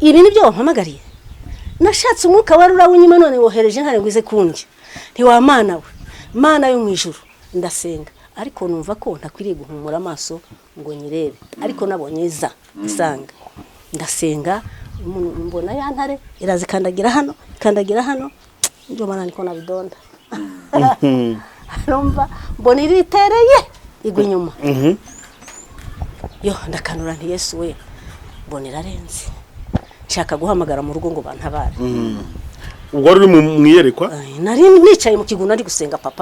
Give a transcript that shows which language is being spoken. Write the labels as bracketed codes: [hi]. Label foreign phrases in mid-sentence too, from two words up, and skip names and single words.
[rw] ibi nibyo wampamagariye nashatse umwuka wari urawunyima none wohereje intare ngo ize kundya ntiwamana we mana yo mu ijuru ndasenga ariko numva ko ntakwiriye guhumura amaso ngo nyirebe ariko nabonye isanga ndasenga mbona ya ntare irazikandagira hano [sw] ndio maana niko na vidonda [rw] numva mbona iritereye igwa inyuma yo ndakanura nti Yesu we mbona irarenze nshaka guhamagara mu rugo ngo bantabare ubwo uri mu mwiyerekwa nari nicaye mu kiguna ari gusenga papa